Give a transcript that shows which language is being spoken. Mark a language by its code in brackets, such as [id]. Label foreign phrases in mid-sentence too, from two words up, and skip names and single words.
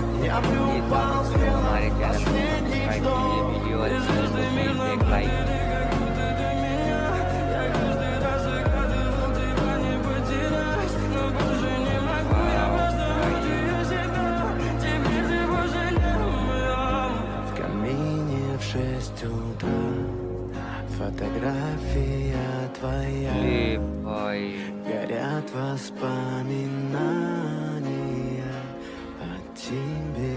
[hi] हमारे चैनल को सब्सक्राइब कीजिए, वीडियो अच्छी हो तो प्लीज़ एक लाइक। [ru] В камине в 6 утра фотография твоя, горят воспоминания о тебе.